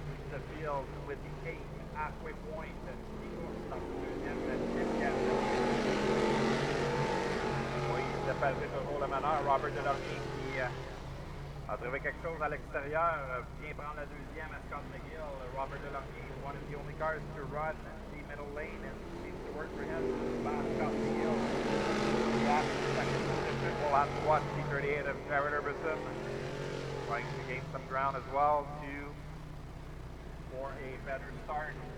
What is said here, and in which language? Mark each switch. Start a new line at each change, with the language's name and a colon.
English: Sheffield with the 8 halfway point.
French: Deuxième qualification. Moïse Patry, toujours le meneur. Robert Delarmier qui a trouvé quelque chose à l'extérieur. Vient prendre la deuxième à Scott McGill.
English: Robert Delarmier, one of the only cars to run the middle lane and seems to work for him. Scott McGill. Second position. We'll have to watch the 38 of Jared Herbison trying to gain some ground as well for a better start.